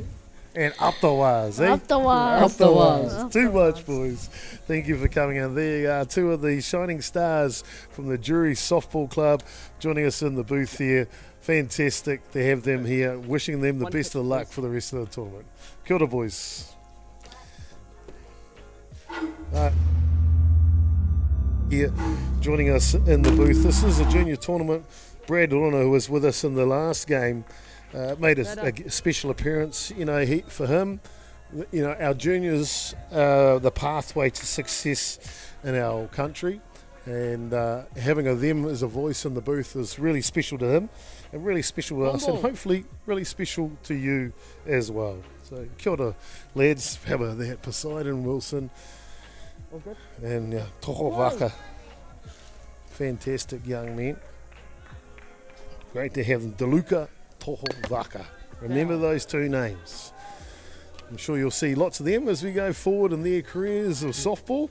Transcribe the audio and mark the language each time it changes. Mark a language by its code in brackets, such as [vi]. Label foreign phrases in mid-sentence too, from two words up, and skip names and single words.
[en] And up the wires, eh? Up the wires. Up the wires. Too much, boys. Thank you for coming in. There are 2 of the shining stars from the Jury Softball Club joining us in the booth here. Fantastic to have them here. Wishing them the best of luck for the rest of the tournament. [mi] Kia ora, [en] boys. Here, joining us in the booth. This is a junior tournament. Brad Rona, who was with us in the last game, made a special appearance. For him, our juniors, the pathway to success in our country, and having them as a voice in the booth is really special to him, and really special to us, and hopefully really special to you as well. So, [mi] kia ora, [en] lads. How about that? Poseidon Wilson. And Toho Vaka. Fantastic young men. Great to have them. DeLuca, Toho Vaka. Remember those 2 names. I'm sure you'll see lots of them as we go forward in their careers of softball.